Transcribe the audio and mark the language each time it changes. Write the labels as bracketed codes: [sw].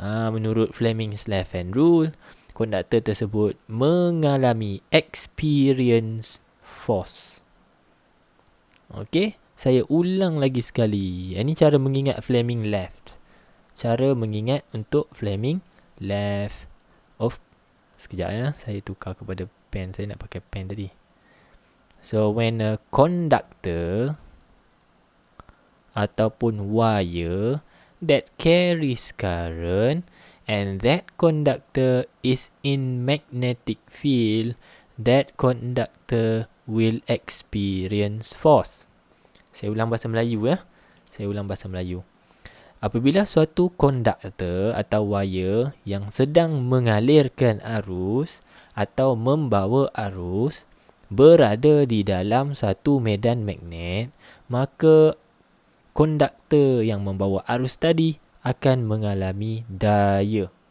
[ms] Menurut Fleming's left hand rule, konduktor tersebut mengalami [en] experience force. [ms] Okey, saya ulang lagi sekali. Ini cara mengingat Fleming left. Cara mengingat untuk Fleming left. Sekejap saya tukar kepada pen. Saya nak pakai pen tadi. [en] So, when a conductor [ms] ataupun [en] wire that carries current and that conductor is in magnetic field, that conductor will experience force. [ms] Saya ulang bahasa Melayu. Apabila suatu konduktor atau wire yang sedang mengalirkan arus atau membawa arus berada di dalam satu medan magnet, maka konduktor yang membawa arus tadi akan mengalami daya.